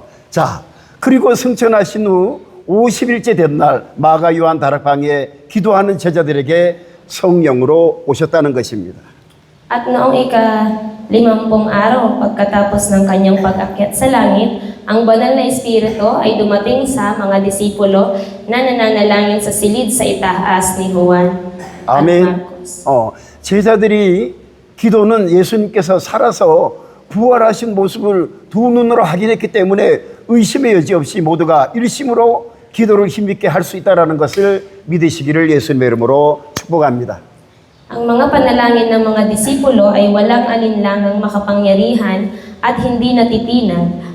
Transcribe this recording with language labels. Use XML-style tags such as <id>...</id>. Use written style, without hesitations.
<ko>자, 그리고 승천하신 후 50일째 된 날 마가 요한 다락방에 기도하는 제자들에게 성령으로 오셨다는 것입니다.</ko> <tl>At noong ika-50 araw pagkatapos ng kanyang pag-akyat sa langit, ang banal na Espiritu ay dumating sa mga disipulo na nananalangin sa silid sa itaas ni Juan at</tl> <ko>아멘.</ko> <tl>Marcos.</tl> <ko>제자들이 기도는 예수님께서 살아서 부활하신 모습을 두 눈으로 확인했기 때문에 의심의 여지 없이 모두가 일심으로 기도를 힘있게 할 수 있다는 것을 믿으시기를 예수님의 이름으로 축복합니다.</ko> <tl>Ang mga panalangin ng mga disipulo ay walang alinlangang makapangyarihan at hindi natitinag.</tl>